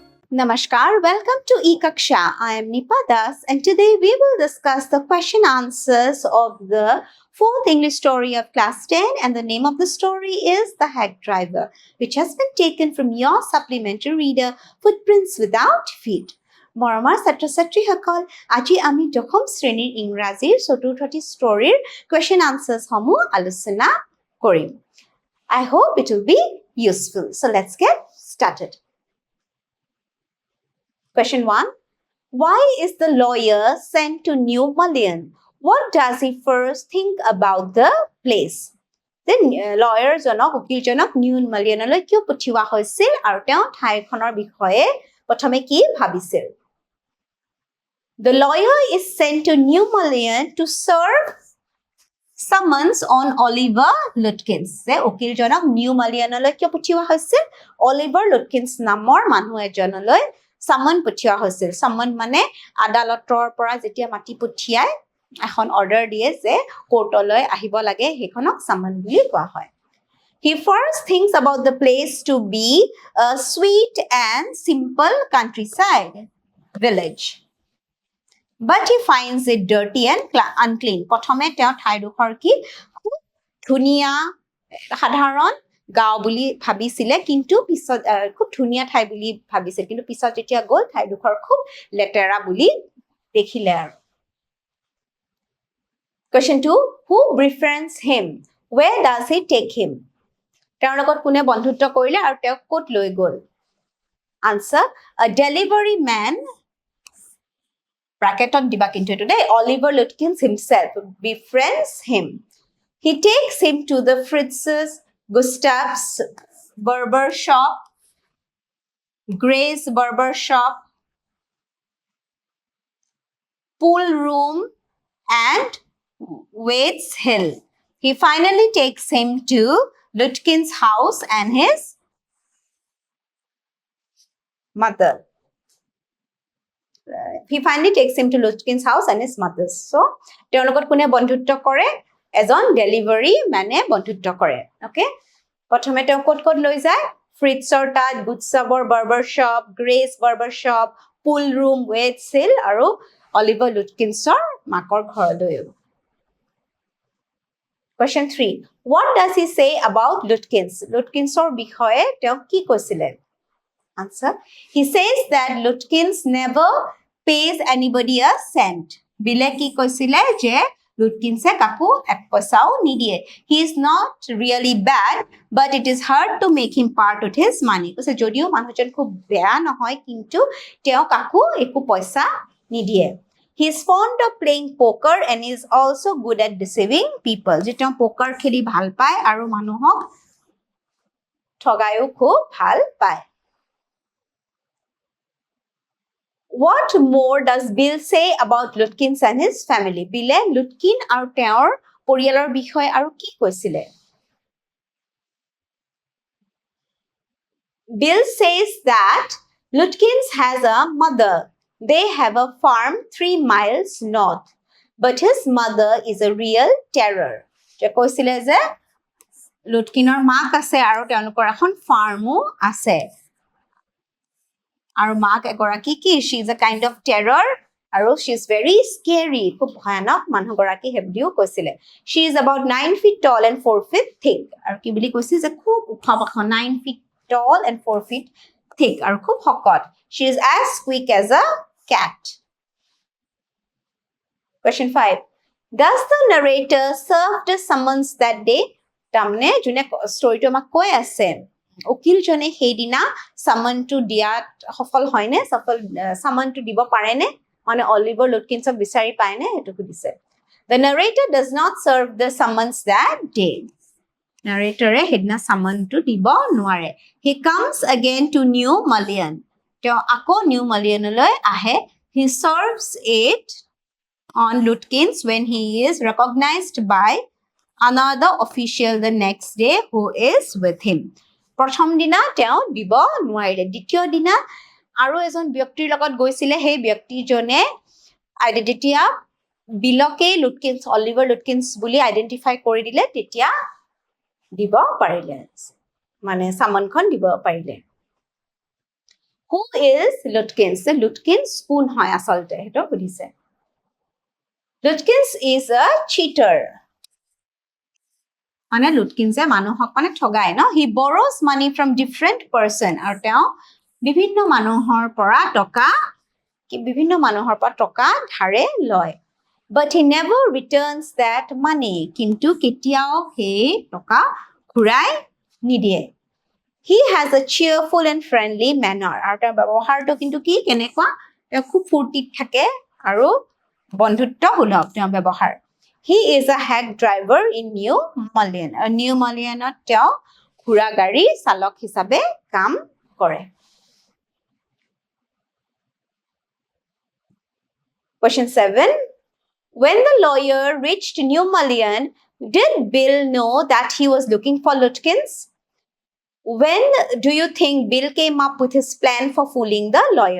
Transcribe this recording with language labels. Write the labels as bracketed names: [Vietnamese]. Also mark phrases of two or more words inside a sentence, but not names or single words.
[English] Namaskar, welcome to Ekaksha. I am Nipa Das, and today we will discuss the question answers of the fourth English story of class 10, and the name of the story is The Hack Driver, which has been taken from your supplementary reader, Footprints Without Feet. [Assamese] মৰমৰ ছাত্ৰ ছাত্ৰীসকল আজি আমি দশম শ্ৰেণীৰ ইংৰাজীৰ চতুৰ্থটি ষ্টৰীৰ [English] question answers [Assamese] সমূহ আলোচনা কৰিম. [English] I hope it will be useful. So let's get started. Question 1. Why is the lawyer sent to New Mullion? What does he first think about the place? The lawyer [Assamese] জনক উকিলজনক নিউ মালিয়নলৈ কিয় পঠিওৱা হৈছিল আৰু তেওঁ ঠাইখনৰ বিষয়ে প্ৰথমে কি ভাবিছিল? [English] The lawyer is sent to New Mullion to serve summons on Oliver Lutkins. [Assamese] যে উকিলজনক নিউ মালিয়নলৈ কিয় পঠিওৱা হৈছিল? Oliver Lutkins নামৰ মানুহ এজনলৈ সামন পঠিওৱা হৈছিল. সামন মানে আদালতৰ পৰা যেতিয়া মাটি পঠিয়াই এখন অৰ্ডাৰ দিয়ে যে কোৰ্টলৈ আহিব লাগে সেইখনক সামন বুলি কোৱা হয়. [English] He first thinks about the place to be a sweet and simple countryside village. But he finds it dirty and unclean. [Assamese] প্ৰথমে তেওঁ ঠাইডোখৰ কি খুব ধুনীয়া সাধাৰণ গাঁও বুলি ভাবিছিলে কিন্তু পিছত খুব ধুনীয়া ঠাই বুলি ভাবিছিল কিন্তু পিছত যেতিয়া গ'ল ঠাইডোখৰ খুব লেতেৰা বুলি দেখিলে আৰু Question 2. [English] Who befriends him? Where does he take him? [Assamese] তেওঁৰ লগত কোনে বন্ধুত্ব কৰিলে আৰু তেওঁক ক'ত লৈ গ'ল? [English] Answer. A delivery man bracket-ত [Assamese] দিবা কিন্তু এইটো দেই [English] Oliver Lutkins himself befriends him. He takes him to the Fritz's Gustav's barber shop, Gray's barber shop, pool room, and Waits Hill. He finally takes him to Lutkins' house and his mother. He finally takes him to Lutkins' house and his mother's. So, [Assamese] তেওঁৰ লগত কোনে বন্ধুত্ব কৰে? এজন ডেলিভাৰী মানে বন্ধুত্ব কৰে. Okay? প্ৰথমে তেওঁ ক'ত ক'ত লৈ যায়? ফ্ৰিটছৰ তাত, গুডছাবৰ [English] barber shop, [Assamese] গ্ৰেছ [English] barber shop, pool room, [Assamese] ৱেটছ হিল আৰু অলিভাৰ লুটকিন্সৰ মাকৰ ঘৰলৈ. [English] Question 3. What does he say about Lutkins? [Assamese] Lutkinsৰ বিষয়ে তেওঁ কি কৈছিলে? [English] Answer. He says that Lutkins never pays anybody a cent. [Assamese] বিলে কি কৈছিলে যে Lutkinsে কাকো এক পইচাও নিদিয়ে. [English] He is not really bad, but it is hard to make him part with his money. [Assamese] কৈছে যদিও মানুহজন খুব বেয়া নহয় কিন্তু তেওঁ কাকো একো পইচা নিদিয়ে. [English] He is fond of playing poker and is also good at deceiving people. [Assamese] যে তেওঁ poker খেলি ভাল পায় আৰু মানুহক ঠগায়ো খুব ভাল পায়. [English] What more does Bill say about Lutkins and his family? [Assamese] Bille Lutkin আৰু তেওঁৰ পৰিয়ালৰ বিষয়ে আৰু কি কৈছিলে? [English] Bill says that Lutkins has a mother. They have a farm 3 miles north. But his mother is a real terror. [Assamese] যে কৈছিলে যে Lutkinৰ মাক আছে আৰু তেওঁলোকৰ এখন ফাৰ্মো আছে. আৰু মাক এগৰাকী কি [English] she is a kind of terror আৰু she is very scary [Assamese] খুব ভয়ানক মানুহ গৰাকী হেবদিও কৈছিলে [English] she is about 9 feet tall and 4 feet thick [Assamese] আৰু কি বুলি কৈছে যে খুব ওখ পাখ [English] 9 feet tall and 4 feet thick [Assamese] আৰু খুব শকত [English] she is as quick as a cat. Question 5. Does the narrator serve the summons that day? [Assamese] তাৰমানে যোনে ষ্টৰীটো আমাক কৈ আছে উকিলজনে সেইদিনা সামনটো দিয়াত সফল হয়নে সামনটো দিব পাৰেনে মানে অলিভাৰ লুটকিন্সক বিচাৰি পায়নে এটো সুধিছে [English] The narrator does not serve the summons that day. [Assamese] Narrator সেইদিনা সামনটো দিব নোৱাৰে. [English] He comes again to New Mullion. [Assamese] তেওঁ আকৌ নিউ মালিয়নলৈ আহে. [English] He serves it on Lutkins when he is recognized by another official the next day who is with him. [Assamese] প্ৰথম দিনা তেওঁ দিব নোৱাৰিলে দ্বিতীয় দিনা আৰু এজন ব্যক্তিৰ লগত গৈছিলে সেই ব্যক্তিজনে আইডেন্টিটি বিলকে লুটকিন্স অলিভাৰ লুটকিন্স বুলি আইডেন্টিফাই কৰি দিলে তেতিয়া দিব পাৰিলে মানে সামনখন দিব পাৰিলে [English] Who is Lutkins? [Assamese] The Lutkins কোন হয় আসলতে হেটো সুধিছে [English] Lutkins is a cheater [Assamese] মানে Lutkinse মানুহক মানে ঠগাই ন [English] he borrows money from different person [Assamese] আৰু তেওঁ বিভিন্ন মানুহৰ পৰা টকা ধাৰে লয় [English] but he never returns that money [Assamese] কিন্তু কেতিয়াও সেই টকা ঘূৰাই নিদিয়ে [English] he has a cheerful and friendly manner [Assamese] আৰু তাৰ ব্যৱহাৰটো কিন্তু কি কেনেকুৱা তেওঁ খুব ফূৰ্তিত থাকে আৰু বন্ধুত্বসুলভ তেওঁৰ ব্যৱহাৰ [English] he is a hack driver in New Mullion [Assamese] New Mullionত তেওঁ ঘোঁৰা গাড়ী চালক হিচাপে কাম কৰে [English] Question 7 When the lawyer reached New Mullion did Bill know that he was looking for Lutkins When do you think Bill came up with his plan for fooling the lawyer?